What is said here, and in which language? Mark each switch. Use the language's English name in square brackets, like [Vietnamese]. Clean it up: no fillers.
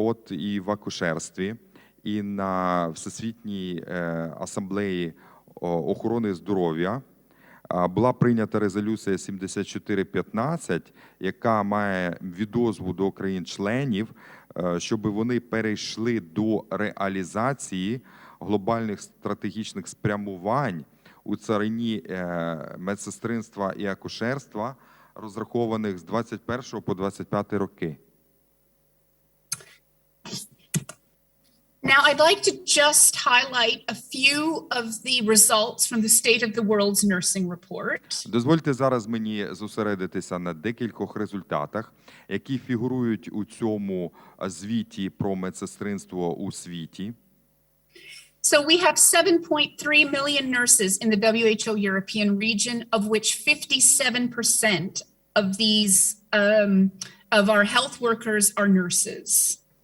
[Ukrainian] і в акушерстві, і на Всесвітній асамблеї охорони здоров'я була прийнята резолюція 7415, яка має відозву до країн-членів, щоб вони перейшли до реалізації глобальних стратегічних спрямувань у царині медсестринства і акушерства, розрахованих з 21 по 25 роки. [English] Now, I'd like to just highlight a few of the results from the State of the World's Nursing Report. [Ukrainian] Дозвольте зараз мені зосередитися на декількох результатах, які фігурують у цьому звіті про медсестринство у світі. [English] So we have 7.3 million nurses in the WHO European region, of which 57% of these of our health workers are nurses.